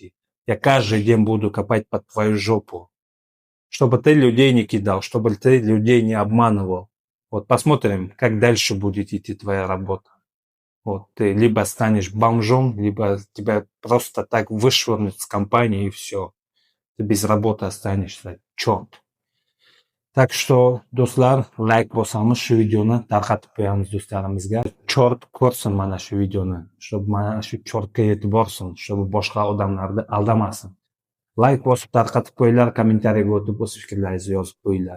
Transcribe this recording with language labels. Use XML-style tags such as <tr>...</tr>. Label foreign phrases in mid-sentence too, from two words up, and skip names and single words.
<ru>Я каждый день буду копать под твою жопу. Чтобы ты людей не кидал, чтобы ты людей не обманывал. Вот посмотрим, как дальше будет идти твоя работа. Вот ты либо станешь бомжом, либо тебя просто так вышвырнут с компании и все. Ты без работы останешься. Черт. Так что,</ru> <uz>do'stlar, like bosamiz shu videoni tarqatib qo'yamiz do'stlarimizga. Chort ko'rsin mana shu videoni, чтобы mana shu chortga yetib borsin, чтобы boshqa odamlarni aldamasin. Like bosib tarqatib qo'yinglar, kommentariyaga o'tib o'z fikrlaringizni yozib qo'yinglar.</uz>